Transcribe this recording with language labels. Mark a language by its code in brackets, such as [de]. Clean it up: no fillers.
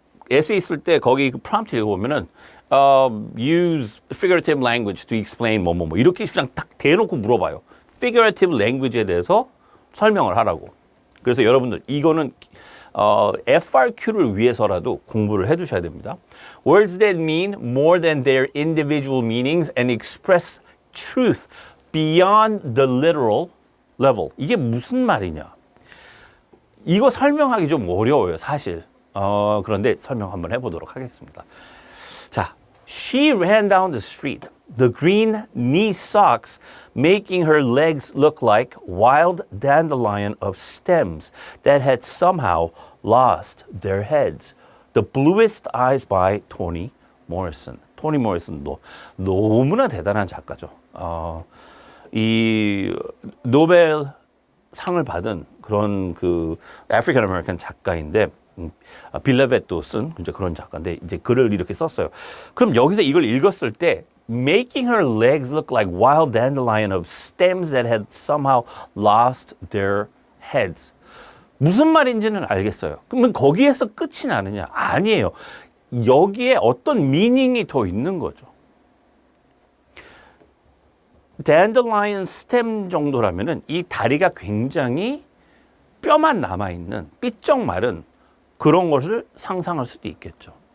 [ko] 에세이 쓸 때 거기 그 프롬프트 읽어보면은 [en] use figurative language to explain [ko] 뭐 이렇게 그냥 딱 대놓고 물어봐요. figurative language에 대해서 설명을 하라고. 그래서 여러분들 이거는 FRQ를 위해서라도 공부를 해두셔야 됩니다. [en] Words that mean more than their individual meanings and express truth beyond the literal level. [ko] 이게 무슨 말이냐? 이거 설명하기 좀 어려워요, 사실. 그런데 설명 한번 해보도록 하겠습니다. [en] 자, she ran down the street, the green knee socks making her legs look like wild dandelion of stems that had somehow lost their heads. The Bluest Eyes by Toni Morrison. [ko] 토니 모리슨도 너무나 대단한 작가죠. 이 노벨 상을 받은 그런 그 아프리칸 아메리칸 작가인데 빌레벳도 쓴 이제 그런 작가인데 이제 글을 이렇게 썼어요. 그럼 여기서 이걸 읽었을 때 [en] making her legs look like wild dandelion of stems that had somehow lost their heads. [ko] 무슨 말인지는 알겠어요. 그러면 거기에서 끝이 나느냐? 아니에요. 여기에 어떤 미닝이 더 있는 거죠. dandelion stem 정도라면은 이 다리가 굉장히 뼈만 남아있는 삐쩍 마른 그런 것을 상상할 수도 있겠죠.